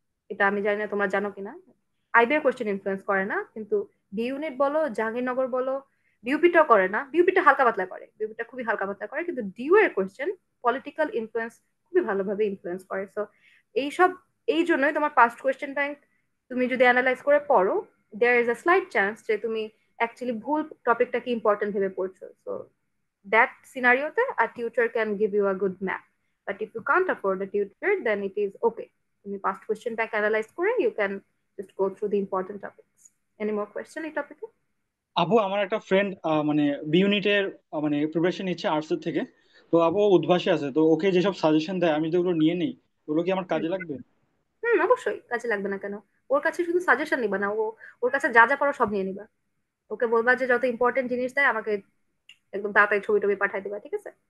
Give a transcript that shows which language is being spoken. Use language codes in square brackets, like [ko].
[bn] এটা আমি জানি না তোমরা জানো কিনা, আইবির কোয়েশ্চেন ইনফ্লুয়েন্স করে না, কিন্তু বি ইউনিট বলো, জাহাঙ্গীরনগর বলো, বিউপিটাও করে না, বিউপিটা হালকা পাতলা করে, বিউপিটা খুবই হালকা পাতলা করে, কিন্তু ডিউ এর কোয়েশ্চেন পলিটিক্যাল ইনফ্লুয়েন্স খুবই ভালোভাবে ইনফ্লুয়েন্স করে। সো এইসব, এই জন্যই তোমার পাস্ট কোয়েশ্চেন ব্যাংক তুমি যদি অ্যানালাইজ করে পড়ো, [en] there is a slight chance [bn] যে তুমি অ্যাকচুয়ালি ভুল টপিকটাকে ইম্পর্টেন্ট ভেবে পড়ছো। [en] So that scenario te a tutor can give you a good map, but if you can't afford a tutor then it is okay, তুমি past question back analyze করে you can just go through the important topics. Any more question এই টপিকে? [bn] আপু, আমার একটা friend মানে B ইউনিটের মানে প্রিপারেশন নিচ্ছে আর্টস এর থেকে। তো আপু ও উদ্ভাসে আছে, তো ওকে যেসব সাজেশন দেয় আমি যদি ওগুলো নিয়ে নিই, ওগুলো কি আমার হুম কাজে লাগবে? হুম, অবশ্যই কাজে লাগবে না কেন? ওর কাছে শুধু সাজেশন নিবা না, ওর কাছে যা যা পারো সব নিয়ে নিবা। ওকে বলবা যে যত ইম্পর্টেন্ট জিনিস দেয় আমাকে একদম তাড়াতাড়ি ছবি টবি পাঠাই দিবা, ঠিক আছে?